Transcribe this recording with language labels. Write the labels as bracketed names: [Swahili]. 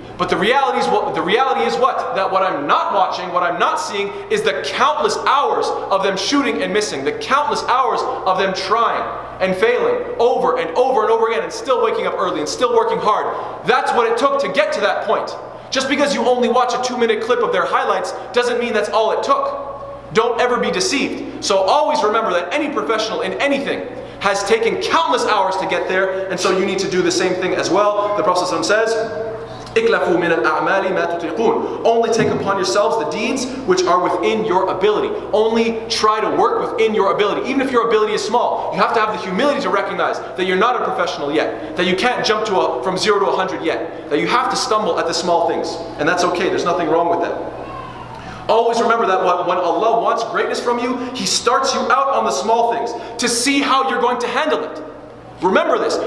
[English] But the reality is what? That what I'm not watching, what I'm not seeing, is the countless hours of them shooting and missing, the countless hours of them trying and failing over and over and over again, and still waking up early and still working hard. That's what it took to get to that point. Just because you only watch a 2-minute clip of their highlights doesn't mean that's all it took. Don't ever be deceived. So always remember that any professional in anything has taken countless hours to get there, and so you need to do the same thing as well. The Prophet ﷺ says, [Arabic] إِكْلَفُوا مِنَ الْأَعْمَالِ مَا تُطِيقُونَ. [English] Only take upon yourselves the deeds which are within your ability. Only try to work within your ability. Even if your ability is small, you have to have the humility to recognize that you're not a professional yet, that you can't jump from 0 to 100 yet, that you have to stumble at the small things, and that's okay. There's nothing wrong with that. Always remember that when Allah wants greatness from you, He starts you out on the small things to see how you're going to handle it. Remember this.